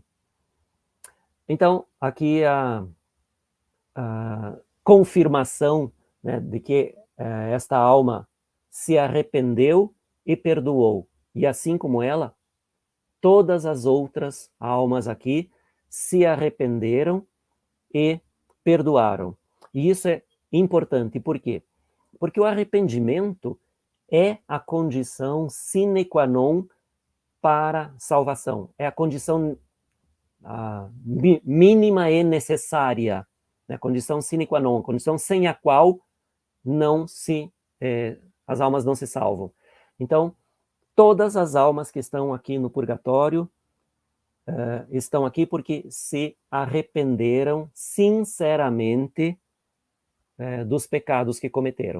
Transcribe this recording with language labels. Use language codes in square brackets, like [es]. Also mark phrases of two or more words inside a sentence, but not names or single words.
[pt] Então, aqui a confirmação, né, de que esta alma se arrependeu e perdoou. E assim como ela, todas as outras almas aqui se arrependeram e perdoaram. E isso é importante, por quê? Porque o arrependimento é a condição [la] sine qua non [pt] para salvação. É a condição mínima e necessária, né? A condição [la] sine qua non, [pt] a condição sem a qual as almas não se salvam. Então, todas as almas que estão aqui no purgatório estão aqui porque se arrependeram sinceramente dos pecados que cometeram.